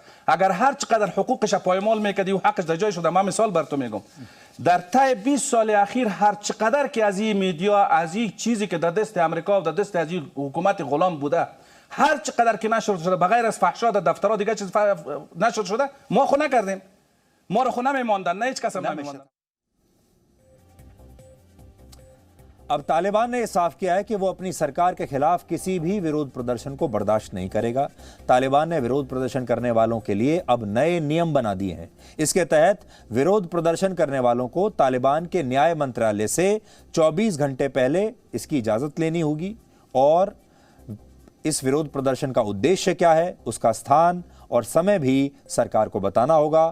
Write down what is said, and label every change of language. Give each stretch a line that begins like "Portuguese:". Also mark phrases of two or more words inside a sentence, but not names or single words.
Persian: اگر هر چقدر حقوقش پایمال میکردی و حقش در جای شده، من مثال بر تو میگم، در طی 20 سال اخیر هر چقدر که از این میدیا، از این چیزی که در دست امریکا و در دست از این حکومت غلام بوده، هر چقدر که نشر شده بغیر از فحشا در دفترها دیگه چیز نشر شده، ما خو نکردیم. ما رو خو نمیماندن، نه هیچ کس هم نمیماندن.
Hindi: अब तालिबान ने साफ किया है कि वो अपनी सरकार के खिलाफ किसी भी विरोध प्रदर्शन को बर्दाश्त नहीं करेगा। तालिबान ने विरोध प्रदर्शन करने वालों के लिए अब नए नियम बना दिए हैं। इसके तहत विरोध प्रदर्शन करने वालों को तालिबान के न्याय मंत्रालय से 24 घंटे पहले इसकी इजाजत लेनी होगी और इस विरोध प्रदर्शन का उद्देश्य क्या है, उसका स्थान और समय भी सरकार को बताना होगा।